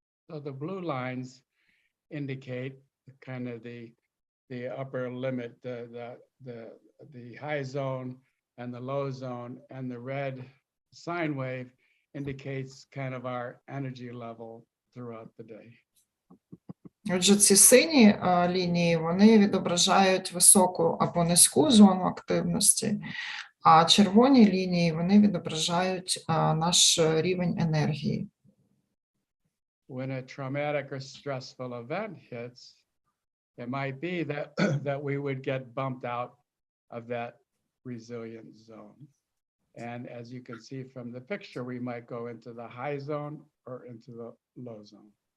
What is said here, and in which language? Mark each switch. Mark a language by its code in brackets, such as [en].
[en] So the blue lines indicate kind of the upper limit, the high zone and the low zone, and the red sine wave indicates kind of our energy level throughout the day. [uk] Отже, ці сині лінії, вони відображають високу або низьку зону активності, а червоні лінії, вони відображають наш рівень енергії. [en] When a traumatic or stressful event hits, it might be that we would get bumped out of that resilient zone. And as you can see from the picture, we might go into the high zone or into the low zone.